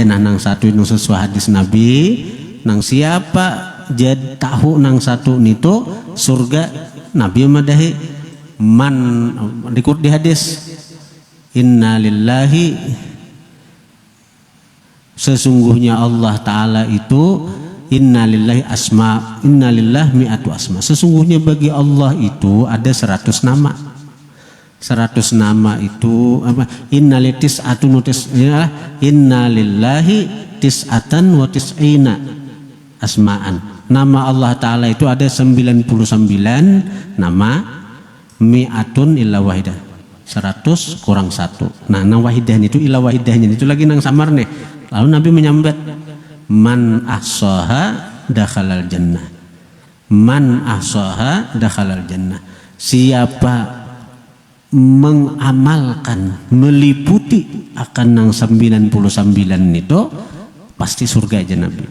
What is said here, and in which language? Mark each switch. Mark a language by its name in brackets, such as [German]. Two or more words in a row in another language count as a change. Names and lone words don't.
[Banjar] Nah nang satu itu sesuai hadis Nabi, nang siapa jad tahu nang satu itu surga, Nabi madahi man dikut di hadis, [Arabic] إن لله, [Indonesian] sesungguhnya Allah Ta'ala itu, [Arabic] إن لله أسماء، إن لله مائة أسماء, [Indonesian] sesungguhnya bagi Allah itu ada 100 nama. 100 nama itu apa? [Arabic] إن لله تسعة وتسعين اسما. [Indonesian] Nama Allah Ta'ala itu ada 99 nama, [Arabic] مائة إلا واحدة, [Indonesian] 100 kurang 1. [Banjar] Nah nang wahidahnya itu illa wahidahnya itu lagi nang samar nih. Lalu Nabi menyambat, [Arabic] من أحصاها دخل الجنة, من أحصاها دخل الجنة, [Banjar] siapa mengamalkan, meliputi akan nang 99 itu pasti surga aja Nabi.